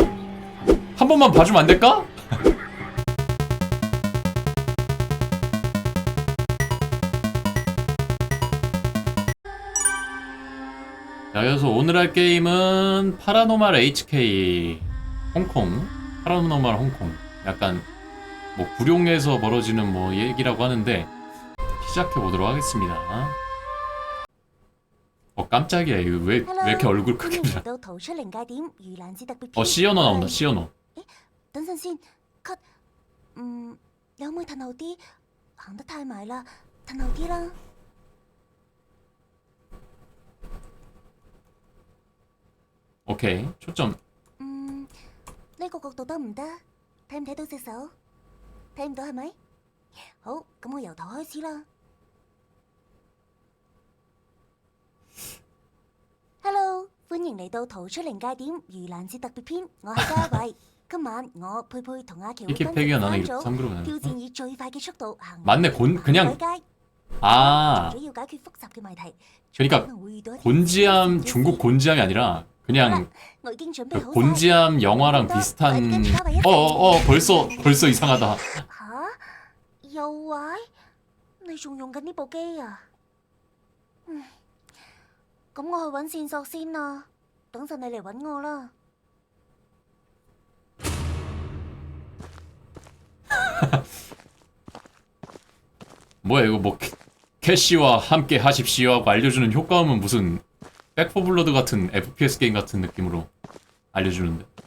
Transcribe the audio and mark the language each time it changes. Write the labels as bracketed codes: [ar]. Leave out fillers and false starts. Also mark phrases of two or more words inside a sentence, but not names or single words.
[ko] 한 번만 봐주면 안 될까? 자, 그래서 오늘 할 게임은 파라노말 HK 홍콩. 파라노말 홍콩. 약간 뭐 구룡에서 벌어지는 뭐 얘기라고 하는데 시작해 보도록 하겠습니다. 깜짝이야. 이거 왜 이렇게 얼굴 크게 봐. 시연어 나온다. 시연어. [yue] 等陣先，cut，有冇褪後啲？行得太埋啦，褪後啲啦。 [ko] 오케이. 초점. [yue] 呢個角度得唔得？睇唔睇到隻手？睇唔到係咪？好，咁我由頭開始啦。Hello， 歡迎嚟到逃出靈界點盂蘭節特別篇，我係嘉慧。今晚我佩佩同阿喬分成3組，挑戰以最快嘅速度行 [ko] 맞네. 그냥 아. [yue] 主要解決複雜嘅謎題。 [ko] 그러니까 곤지암 중국 곤지암이 아니라 그냥 곤지암 영화랑 비슷한. 벌써 이상하다. [yue] 吓？又壞？你仲用緊呢部機啊？咁我去揾線索先啦。等陣你嚟揾我啦。 [ko] 뭐야 이거 뭐 캐시와 함께 하십시오 하고 알려주는 효과음은 무슨 백포블러드 같은 FPS 게임 같은 느낌으로 알려주는데.